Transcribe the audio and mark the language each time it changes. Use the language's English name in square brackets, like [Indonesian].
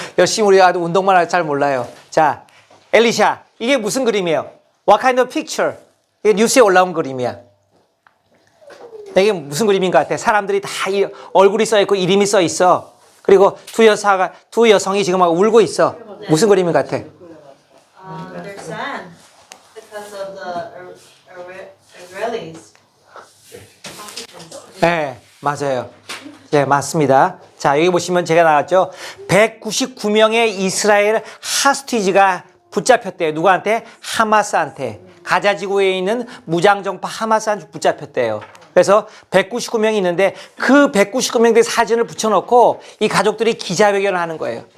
[Korean] 열심히 우리가 운동만 해도 잘 몰라요. 자, 엘리샤, 이게 무슨 그림이에요? [English] What kind of picture? [Korean] 이게 뉴스에 올라온 그림이야. 이게 무슨 그림인 것 같아? 사람들이 다 얼굴이 써있고 이름이 써있어. 그리고 두 여성이 지금 막 울고 있어. 무슨 그림인 것 같아? [English] They're sad because of the Israelis. [Korean] 네, 맞아요. 네, 맞습니다. 자, 여기 보시면 제가 나왔죠. 199명의 이스라엘 하스티지가 붙잡혔대요. 누구한테? 하마스한테. 가자 지구에 있는 무장정파 하마스한테 붙잡혔대요. 그래서 199명이 있는데 그 199명들의 사진을 붙여놓고 이 가족들이 기자회견을 하는 거예요.